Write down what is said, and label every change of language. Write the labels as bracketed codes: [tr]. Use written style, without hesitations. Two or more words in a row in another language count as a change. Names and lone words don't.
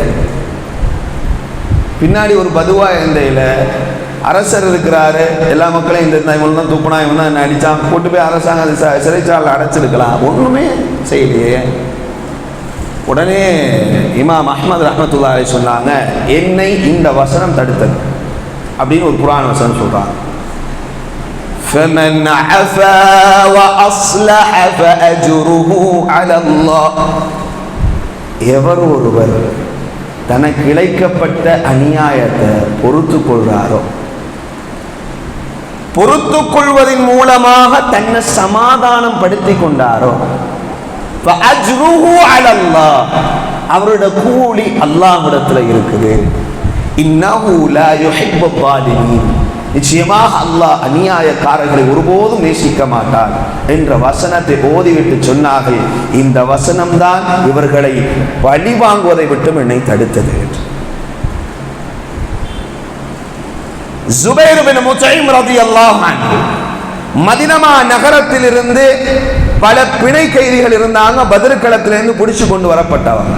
[ta] பின்னாடி ஒரு பதுவா இருந்தையில அரசர் இருக்கிறாரு, எல்லா மக்களையும் இந்த இவன் தான் துப்புனா, இவன் தான் என்ன அடிச்சான், போட்டு போய் அரசாங்க சிறைச்சாலையில் அடைச்சிருக்கலாம், ஒண்ணுமே செய்யலையே. உடனே இமாம் அஹ்மத் [ar] رحمة الله عليه [ta] சொன்னாங்க, என்னை இந்த வசனம் தடுத்தது அப்படின்னு ஒரு குர்ஆன் வசனம் சொல்றாங்க. [ar] فَمَنْ عَفَا وَأَصْلَحَ فَأَجْرُهُ عَلَى اللَّهِ. [ta] எவர் ஒருவர் தனக்கு இழைக்கப்பட்ட அநியாயத்தை பொறுத்து கொள்றாரோ, பொறுத்து கொள்வதன் மூலமாக தன்னை சமாதானம் படுத்தி கொண்டாரோ, [ar] فَأَجْرُهُ عَلَى اللَّهِ, [ta] அவருடைய கூலி அல்லாஹ்விடத்தில் இருக்குது. [ar] إِنَّهُ لَا يُحِبُّ الظَّالِمِينَ, [ta] நிச்சயமாக அல்லாஹ் அநியாயக்காரர்களை ஒருபோதும் நேசிக்க மாட்டார் என்ற வசனத்தை ஓதிவிட்டு சொன்னார்கள், இந்த வசனம்தான் இவர்களை பழி வாங்குவதை விட்டும் என்னை தடுத்தது. ஜுபைர் பின் முத்தைம் [ar] رضي الله عنه [ta] மதீனா நகரத்திலிருந்து பல பிணை கைதிகள் இருந்தாங்க, பத்ர் களத்திலிருந்து பிடிச்சு கொண்டு வரப்பட்டவங்க.